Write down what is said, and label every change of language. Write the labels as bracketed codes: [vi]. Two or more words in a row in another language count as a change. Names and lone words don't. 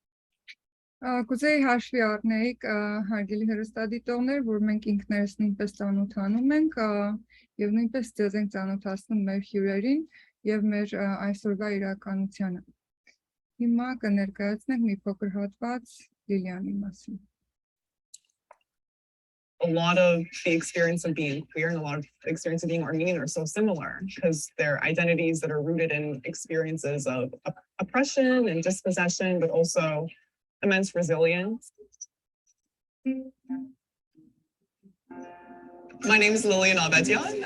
[hy] Կուզեի հաշվի առնեիք հարգելի հեռուստադիտողներ, որ մենք ինքներս նույնպես ծանոթանում ենք եւ նույնպես ձեզ ենք ծանոթացնում մեր հյուրերին եւ մեր այսօրվա իրականությանը։ Հիմա կներկայացնենք մի փոքր հատված Լիլիանի մասին։ [en] A lot of the experience of being queer and a lot of the experience of being Armenian are so similar because they're identities that are rooted in experiences of oppression and dispossession, but also immense resilience. My name is Lilian Avedian.